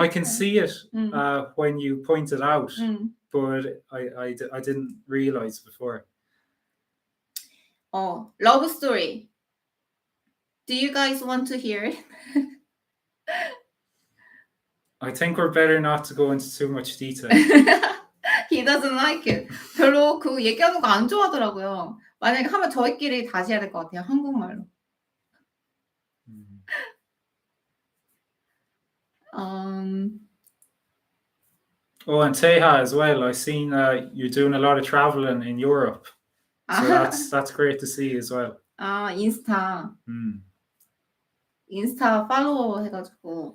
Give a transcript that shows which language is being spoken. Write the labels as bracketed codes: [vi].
[en] I can see it when you point it out, but I didn't realize before. Love story. Do you guys want to hear it? I think we're better not to go into too much detail. He doesn't like it. [ko] 별로 그 얘기하는 거 안 좋아하더라고요. 만약에 하면 저희끼리 다시 해야 될 것 같아요. 한국말로. [en] And Taeha as well. I've seen you're doing a lot of traveling in Europe. So that's great to see as well. [ko] 인스타. 인스타 팔로우 해가지고.